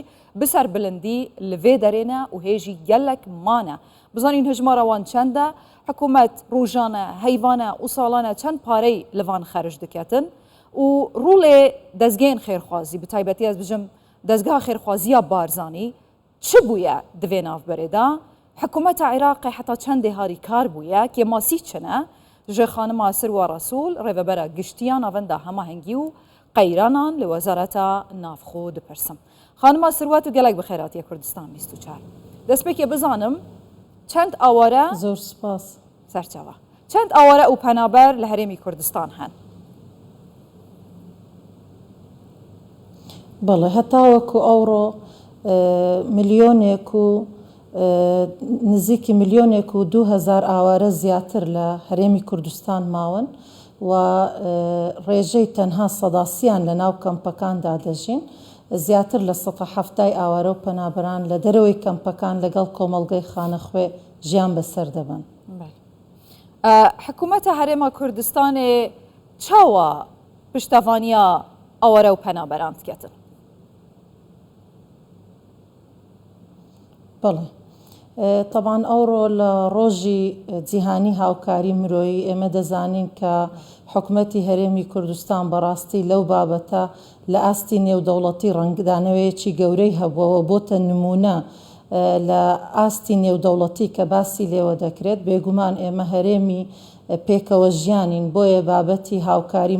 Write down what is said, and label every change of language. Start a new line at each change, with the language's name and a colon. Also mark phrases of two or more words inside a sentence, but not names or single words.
Kurdish: bi ser bilindî li vê derê ne û hê jî gelek mane bizanîn hejmara wan çend e hikûmet rojane heyvane û salane çend parey li van xerj diketin û rûlê dezgehên xêrxwazî bi taybetî ez bijim dezgeha xêrxwaziya Barzanî çi bûye di vê navberê da hikûmeta Iraqê heta çendê harîkar bûye kê masî çine ji xanima Sirwa Resûl rêvebera giştiya navenda hemahengî û qeyranan li Wezareta Navxwe dipirsim. Xanima Sirwa tu gelek bi xêratiya Kurdistan 24 destpêkê bizanim çend aware
Central Kurdish: زۆر سپاس
Kurdish: serçava çend aware û penaber li Herêmî Kurdistan hen
Central Kurdish: بەڵێ هەتاوەکو ئەوڕۆ ملیۆنێک و نزیکی ملیۆنێک و 2000 ئاوارە زیاتر لە هەرێمی کوردستان ماون و ڕێژەی تەنها سەداسیان لە ناو کەمپەکاندا دەژین زیاتر لە 170 ئاوارە و پەنابەران لە دەرەوەی کەمپەکان لەگەڵ کۆمەڵگەی خانەخوێ ژیان بەسەر دەبن.
Kurdish: حکوومەتە هەرێما کوردستانê çawa piştevaniya aware û penaberan diketin
Central Kurdish: بەڵێ طبعاً ئەوڕۆ لە ڕۆژی جیهانی هاوکاری مرۆیی ئێمە دەزانین کە حکوومەتی هەرێمی کوردستان بەڕاستی لەو بابەتە لە ئاستی نێودەوڵەتی ڕەنگدانەوەیەکی گەورەی هەبووەوە بۆتە نمونە لە ئاستی نێودەوڵەتی کە باسی لێوە دەکرێت بێگومان ئێمە هەرێمی پێکەوە ژیانین بۆیە بابەتی هاوکاری